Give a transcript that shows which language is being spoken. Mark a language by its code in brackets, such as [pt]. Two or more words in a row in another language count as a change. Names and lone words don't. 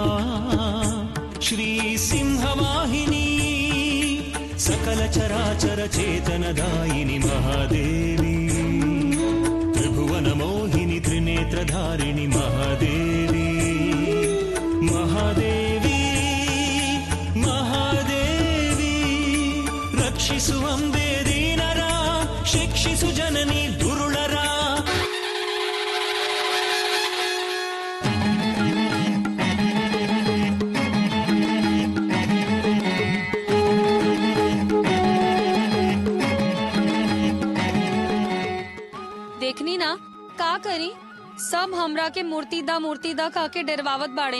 [sa] श्री सिंहवाहिनी सकल चराचर चेतनदायिनी महादेवी, त्रिभुवन मोहिनी त्रिनेत्रधारिणी महादेवी, [kn] ಮಹಾದೇವಿ ಮಹಾದೇವಿ, ರಕ್ಷಿಸು ಅಂಬೆ ದೀನರಾ, ಶಿಕ್ಷಿಸು ಜನನಿ ದುರ್ಲರಾ। [bho] देखनी ना का करी, सब हमरा के मूर्ति दा कह के डरवावत बाड़े।